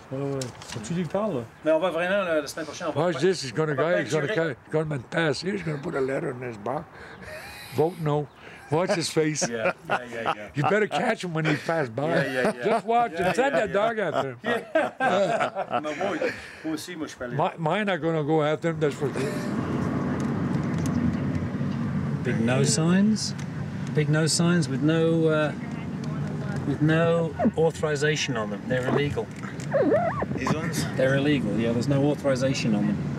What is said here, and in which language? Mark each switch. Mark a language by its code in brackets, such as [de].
[fr] Faut que tu lui parles, là. Mais on va vraiment, la semaine prochaine, [en] Watch this. He's going to me pass here. He's going to put a letter in his box. Vote no. Watch his face. Yeah. You better catch him when he passes by. Yeah. Just watch and send that dog after him. [fr] Moi aussi, moi, je peux aller. [en] Mine are going to go after him, that's for sure. Big no signs. Big no signs with no authorization on them. They're illegal. These ones? They're illegal, yeah. There's no authorization on them.